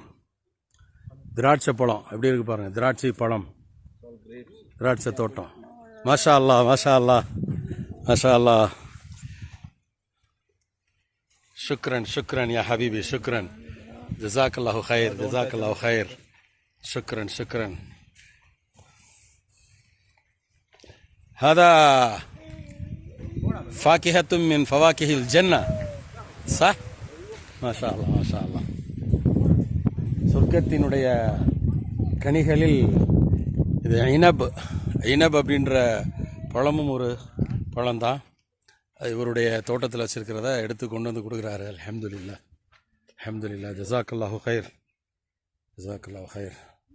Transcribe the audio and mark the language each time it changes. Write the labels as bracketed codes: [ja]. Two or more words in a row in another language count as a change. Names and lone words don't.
[ta] திராட்சை பழம் எப்படி இருக்கு பாருங்கள், திராட்சை பழம், திராட்சை தோட்டம். [ar] ما شاء الله، ما شاء الله، ما شاء الله. شكرا شكرا يا حبيبي، شكرا. جزاك الله خير، جزاك الله خير. شكرا شكرا. هذا فاكهة من فواكه الجنة صح؟ ما شاء الله ما شاء الله. [ta] சொர்க்கத்தினுடைய கனிகளில் இது ஐனப் அப்படின்ற பழமும் ஒரு பழம்தான். இவருடைய தோட்டத்தில் வச்சுருக்கிறத எடுத்து கொண்டு வந்து கொடுக்குறாரு. [ar] الحمد لله، الحمد لله. جزاك الله خير، جزاك الله خير.